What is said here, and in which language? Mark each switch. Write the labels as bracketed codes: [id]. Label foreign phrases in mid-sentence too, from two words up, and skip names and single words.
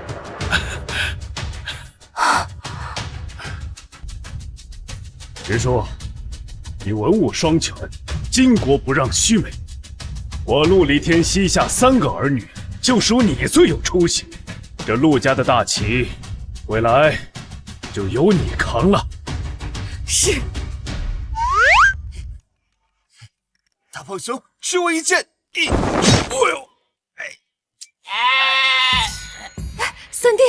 [zh] 直說，你文武雙全，巾幗不讓須眉。我陸離天膝下3個兒女，就屬你最有出息。這陸家的大旗，未來就由你扛了。是。大胖兄，吃我一剑！哎呦！三弟，